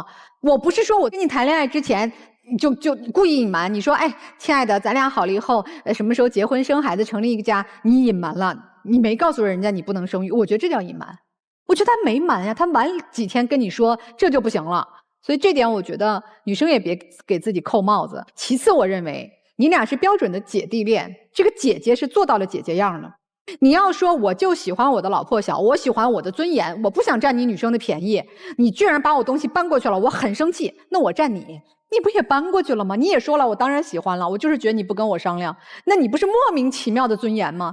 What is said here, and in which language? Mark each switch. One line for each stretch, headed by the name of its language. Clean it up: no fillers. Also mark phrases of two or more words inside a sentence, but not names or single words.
Chinese: 我不是说我跟你談戀愛之前就故意隱瞞，你說哎，親愛的，咱倆好了以後什麼時候結婚生孩子成立一個家，你隱瞞了，你沒告訴人家你不能生育，我覺得這叫隱瞞。我覺得他沒瞞呀，他晚幾天跟你說這就不行了。所以這點我覺得女生也別給自己扣帽子。其次我認為你倆是標準的姐弟戀，這個姐姐是做到了姐姐樣的， 你要说我就喜歡我的老破小，我喜歡我的尊嚴，我不想占你女生的便宜，你居然把我東西搬過去了，我很生氣，那我占你不也搬過去了嗎？你也說了，我當然喜歡了，我就是覺得你不跟我商量，那你不是莫名其妙的尊嚴嗎？